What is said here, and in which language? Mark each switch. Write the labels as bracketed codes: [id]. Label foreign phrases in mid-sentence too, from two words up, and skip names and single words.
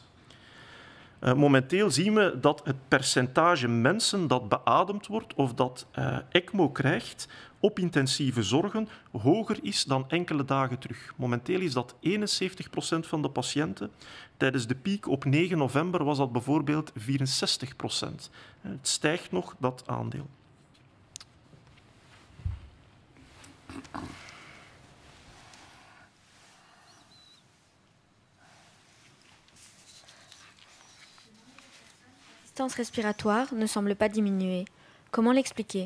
[nl] Momenteel zien we dat het percentage mensen dat beademd wordt of dat ECMO krijgt op intensieve zorgen hoger is dan enkele dagen terug. Momenteel is dat 71% van de patiënten. Tijdens de piek op 9 november was dat bijvoorbeeld 64%. Het stijgt nog, dat aandeel. [fr] L'assistance respiratoire ne semble pas diminuer. Comment l'expliquer?